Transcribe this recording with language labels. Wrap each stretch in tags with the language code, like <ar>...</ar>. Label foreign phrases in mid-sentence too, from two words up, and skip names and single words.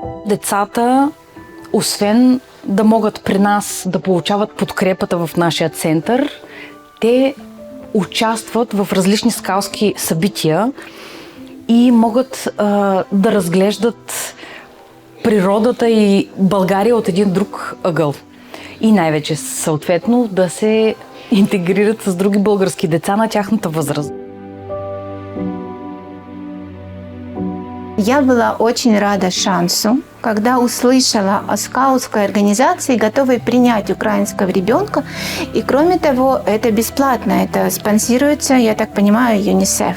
<bg>децата, освен да могат при нас да получават подкрепата в нашия център, те участват в различни скаутски събития и могат да разглеждат природата и България от един друг ъгъл. И най-вече съответно да се интегрират с други български деца на тяхната възраст.</bg> <ru>Я была очень рада шансу, когда услышала о скаутской организации, готовой принять украинского ребенка. И кроме того, это бесплатно, это спонсируется, я так понимаю, ЮНИСЕФ.</ru>